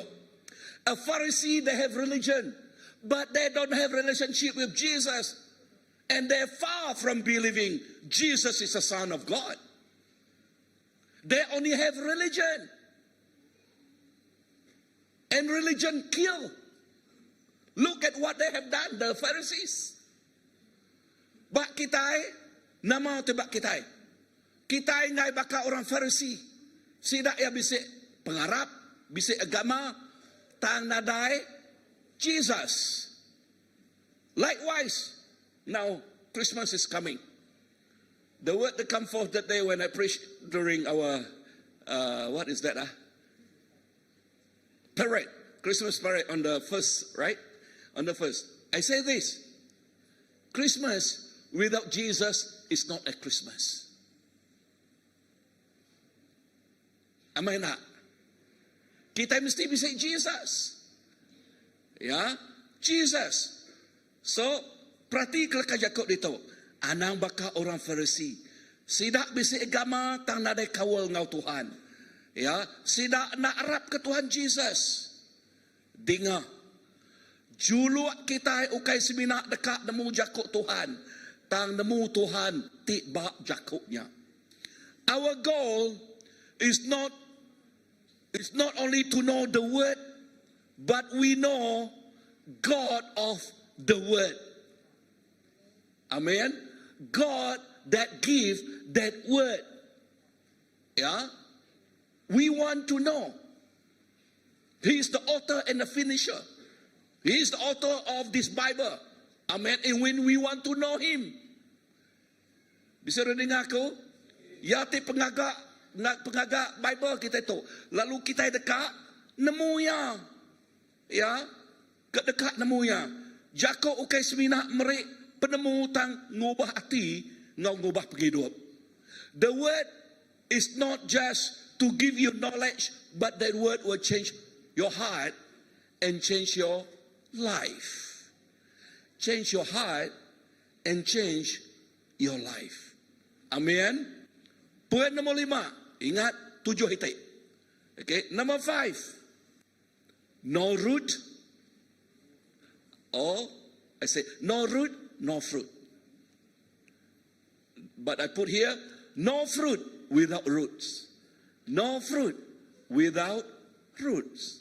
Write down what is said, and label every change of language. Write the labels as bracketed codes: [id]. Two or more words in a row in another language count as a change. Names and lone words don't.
[en] A Pharisee, they have religion, but they don't have relationship with Jesus. And they're far from believing Jesus is the Son of God. They only have religion. And religion kill. Look at what they have done, the Pharisees. [iba] Bak kitai, nama tu bak kitai. Kitai ngai baka orang Pharisee. Sidak ya bisik pengarap, bisik agama, tang nadai Jesus. [en] Likewise, now Christmas is coming. The word that come forth that day when I preached during our, what is that? Parade, Christmas parade on the 1st, right? On the 1st. I say this, Christmas without Jesus is not a Christmas. Am I not? [iba] Kita mesti bisa Jesus. Ya, Jesus. So, perhati kelakajak dito. Anang baka orang Pharisee. Sidak bisa agama tang nadai kawal ngau Tuhan. Ya, sidak nak arap ke Tuhan Jesus. Dengar. Juluak kita ukai semina dekat nemu jakuk Tuhan. Tang nemu Tuhan tiba jakuknya. [en] Our goal is not only to know the word, but we know God of the word. Amen. God that give that word. Yeah. We want to know. He is the author and the finisher. He is the author of this Bible. Amen. And when we want to know Him, [iba] bisa dengar aku? Ya ti pengagak Bible kita itu. Lalu kita dekat nemu ya. Ya, dekat nemu ya. Jako ukai semina merik penemu tang ngubah hati, ngubah penghidup. [en] The word is not just to give you knowledge, but that word will change your heart and change your life. Change your heart and change your life. [iba] Amen. Poin nombor 5. Ingat 7 hitik. [en] Okay. Number 5. No root. Or I say no root, no fruit. But I put here, no fruit without roots. No fruit without roots.